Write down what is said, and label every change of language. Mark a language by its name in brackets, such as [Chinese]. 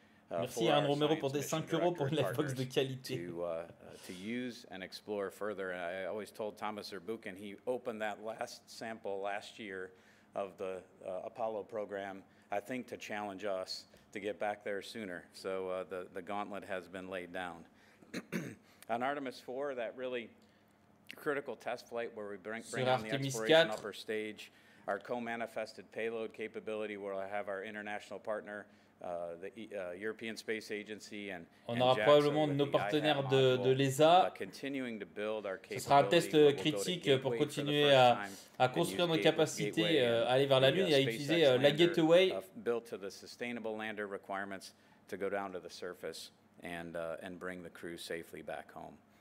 [French] Merci à Anne Romero pour des 5 € pour la box de qualité. [English] To use and explore further. And I always told Thomas Zurbuchen, he opened that last sample last year of the Apollo program, I think to challenge us to get back there sooner. So the gauntlet has been laid down. On Artemis 4, that really critical test flight where we bring on the exploration upper stage, our co-manifested payload capability where we'll have our international partner, the European Space Agency and [French] on aura probablement nos partenaires de l'ESA. Ce sera un test critique pour continuer à construire nos capacités à aller vers la Lune et à utiliser la Gateway. [English] Built to the sustainable lander requirements to go down to the surface and bring the crew safely back home.